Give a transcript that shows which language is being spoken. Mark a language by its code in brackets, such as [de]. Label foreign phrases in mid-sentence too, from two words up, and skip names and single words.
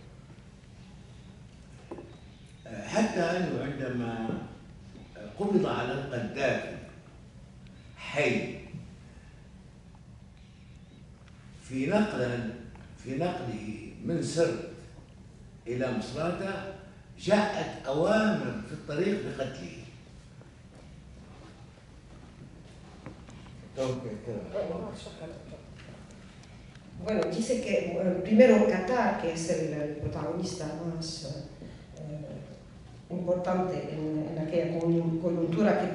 [ar] حتى أنه عندما قبض على القذافي حي في نقله من سرت إلى مصراتة جاءت أوامر في الطريق بقتله. [es] Bueno, dice que primero Qatar, que es el protagonista más importante en aquella coyuntura que